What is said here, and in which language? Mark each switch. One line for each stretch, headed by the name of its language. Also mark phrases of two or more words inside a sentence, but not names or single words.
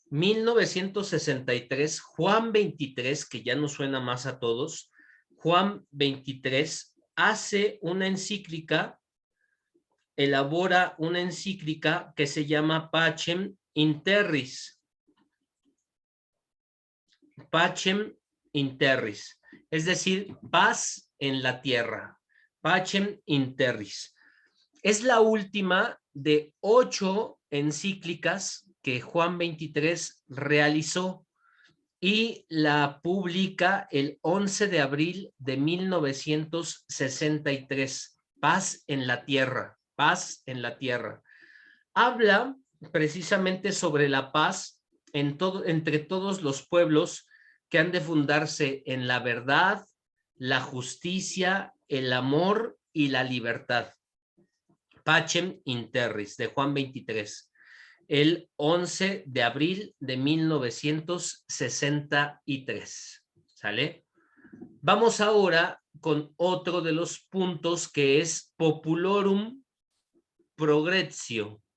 Spanish: 1963, Juan XXIII, que ya nos suena más a todos, Juan XXIII hace una encíclica, elabora una encíclica que se llama Pacem in Terris. Pacem in Terris, es decir, paz en la tierra. Pacem in Terris. Es la última de 8 encíclicas que Juan XXIII realizó y la publica el 11 de abril de 1963. Paz en la tierra, paz en la tierra. Habla precisamente sobre la paz entre todos los pueblos que han de fundarse en la verdad, la justicia, el amor y la libertad. Pacem in Terris, de Juan XXIII, el 11 de abril de 1963. ¿Sale? Vamos ahora con otro de los puntos que es Populorum Progressio.